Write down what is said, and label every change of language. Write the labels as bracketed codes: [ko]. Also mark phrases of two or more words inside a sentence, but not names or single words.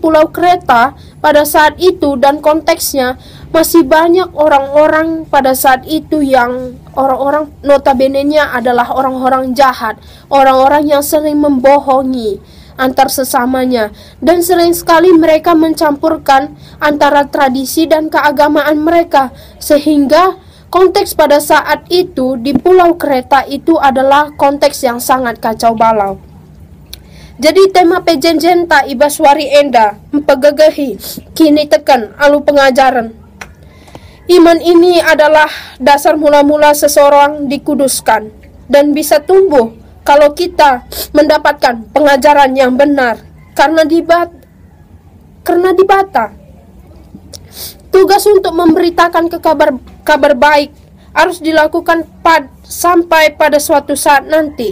[id] Pulau Kreta pada saat itu dan konteksnya masih banyak orang-orang pada saat itu yang orang-orang notabene-nya adalah orang-orang jahat, orang-orang yang sering membohongi antar sesamanya, dan sering sekali mereka mencampurkan antara tradisi dan keagamaan mereka, sehingga konteks pada saat itu di Pulau Kreta itu adalah konteks yang sangat kacau balau. [btx] Jadi tema pejenjenta ibaswari enda empegagahi kini tekan alu pengajaran. [id] Iman ini adalah dasar mula-mula seseorang dikuduskan dan bisa tumbuh kalau kita mendapatkan pengajaran yang benar karena dibata. Tugas untuk memberitakan kabar baik harus dilakukan sampai pada suatu saat nanti.